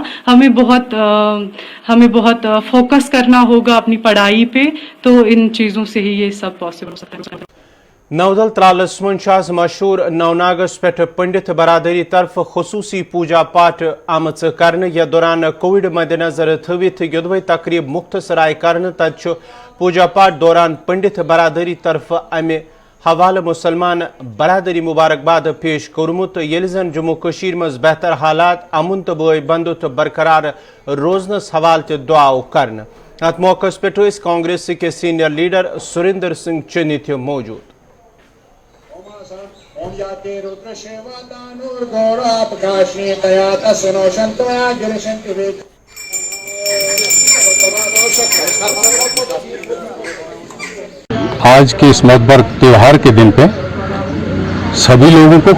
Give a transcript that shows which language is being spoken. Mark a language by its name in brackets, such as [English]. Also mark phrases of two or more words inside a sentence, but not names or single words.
[Hindi] हमें बहुत फोकस करना होगा अपनी पढ़ाई पे, तो इन चीज़ों से ही ये सब पॉसिबल हो सकता है। [Kashmiri] नवदल त्रालस मंशाज मशहूर नवनागस पे पंडित बरादरी तरफ खसूसी पूजा पाठ आमच करने या दौरान कोविड मद्देनजर थवित योदवे तकरीब मुख्तसर आय करने तथ पूजा पाठ दौरान पंडित बरादरी तरफ अमे हवाले मुसलमान बरादरी मुबारकबाद पेश कोरमुत येलि जन जम्मू कशीर मज बेहतर हालात अमुन तो बोय बंदुत बरकरार रोजनस हवाल ते दुआ करन। अत मौकस पे कांग्रेस के [English] senior leader [Kashmiri] सुरेंद्र सिंह चन्नी थे मौजूद। [Hindi] आज के इस मोतबर त्यौहार के दिन पे सभी लोगों को